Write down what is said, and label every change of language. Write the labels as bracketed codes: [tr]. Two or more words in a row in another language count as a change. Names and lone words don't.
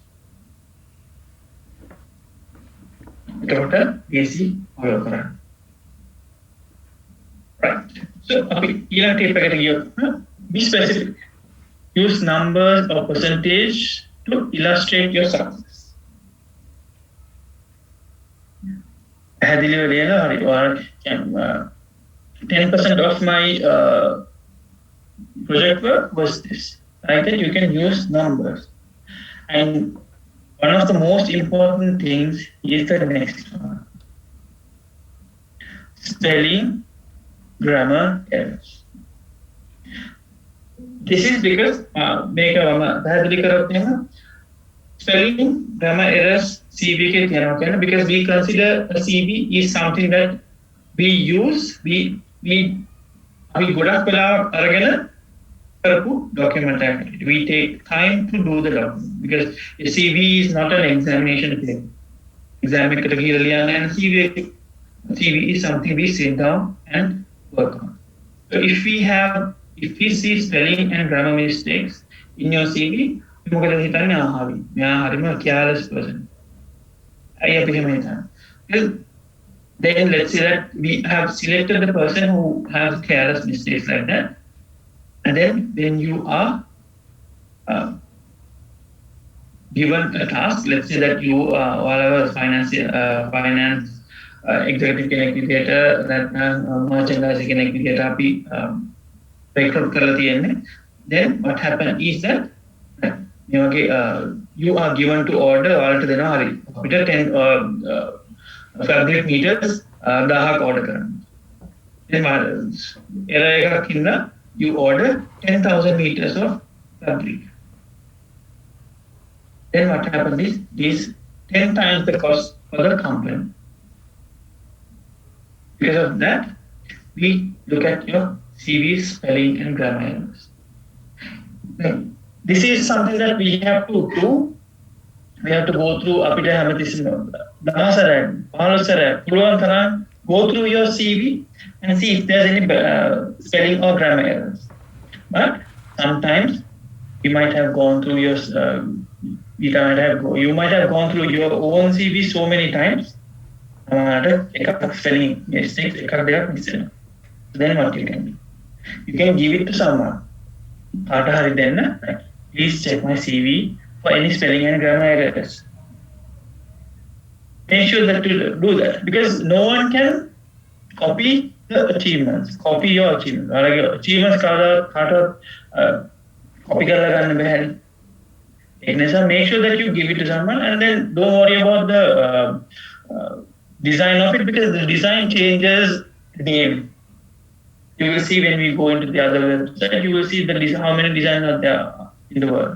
[en] Easy order. Right. So, be specific. Use numbers or percentage to illustrate your success. [si] පැහැදිලිව ලියලා හරි ඔයාලා [en] 10% of my project work was this. Like that, you can use numbers. And one of the most important things is the next one: spelling, grammar errors. This is because [si] මේක මම පැහැදිලි කරොත් එහෙම [en] spelling, grammar errors CV [si] එකේ තියෙනවා කියන්නේ [en] because we consider a CV is something that we use we [si] ගොඩක් වෙලාවක් අරගෙන කරපු [en] document activity. We take time to do the document because a CV is not an examination thing. Exam [si] එකට ගිහලා ලියන්න [en] and CV is something we sit down and work on. So if we see spelling and grammar mistakes in your CV, [si] මොකද හිතන්නේ ආහාවි. මෙයා හරිම [en] careless person. [si] අය අපි එහෙම හිතන්නේ. [en] Then let's say that we have selected the person who has careless mistakes like that. And then when you are given a task, let's say that you whatever finance executive executor that merchandise executor [si] අපි recruit කරලා තියෙන්නේ. [en] Then what happens is that you are given to order [si] ඔයාලට දෙනවා හරි අපිට [en] 10 fabric meters 1000ක් order කරන්න. then error [si] එකක් ඉඳලා [en] you order 10,000 meters of fabric. Then what happens is this 10 times the cost for the company. Because of that, we look at your CV spelling and grammar errors. This is something that we have to do. We have to go through [si] අපිට හැමතිස්සෙම දවසට 15 පුළුවන් තරම් [en] go through your CV and see if there's any spelling or grammar errors. But sometimes you might have gone through your you might have gone through your own CV so many times. [si] එකක් [en] spelling mistakes [si] එකක් දෙකක් miss වෙනවා. [en] Then what you can do? You can give it to someone. [si] කාට හරි දෙන්න. [en] Please check my CV for any spelling and grammar errors. Make sure that you do that because no one can copy the achievements. Copy your achievements. [si] Achievements කාටවත් copy කරලා ගන්න බැහැ. [en] Make sure that you give it to someone and then don't worry about the design of it because the design changes daily. You will see when we go into the other website, you will see how many designs are there in the world.